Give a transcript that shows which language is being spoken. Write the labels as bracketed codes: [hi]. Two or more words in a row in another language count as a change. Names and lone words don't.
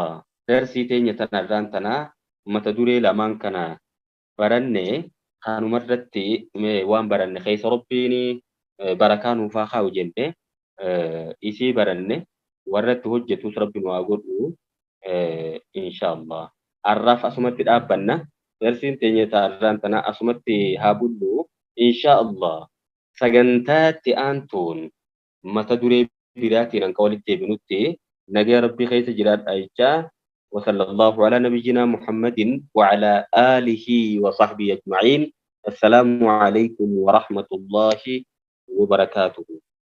[om] Darsii teenya tanarraan tanaa mata duree lamaan kana baranne kanumarratti waan baranne keessa rabbiin barakaa nuufaa kaa'u jenne isii baranne warratti hojjetus rabbi nu haa godhu inshallah. Har'aaf asumatti dhaabbanna. Darsiin teenya taarraan tana asumatti haa bullu inshallah. Sagantaatti aantuun mata duree biraatiin hanqa walitti deebinutti nagaya rabbii keessa jiraadha jechaa. [ar] وصلى الله على نبينا محمد وعلى آله وصحبه أجمعين. السلام عليكم ورحمة الله وبركاته.